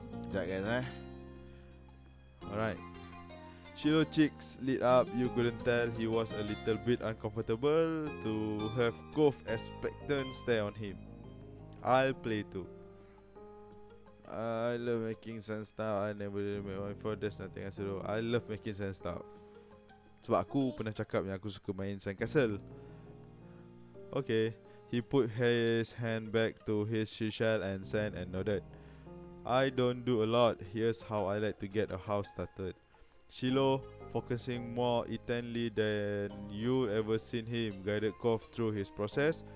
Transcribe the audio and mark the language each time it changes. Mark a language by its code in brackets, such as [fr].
[ms] Sekejap [en] guys Alright. Shiloh cheeks lit up. You couldn't tell he was a little bit uncomfortable to have Kov expectant stare on him. I'll play too. I love making sand stuff. I never really make one before. There's nothing else to do. I love making sand stuff. [ms] Sebab aku pernah cakap yang aku suka main Sandcastle. [en] Okay. He put his hand back to his seashell and sand and nodded. I don't do a lot. Here's how I like to get a house started. Shiloh, focusing more intently than you ever seen him, guided Kov through his process.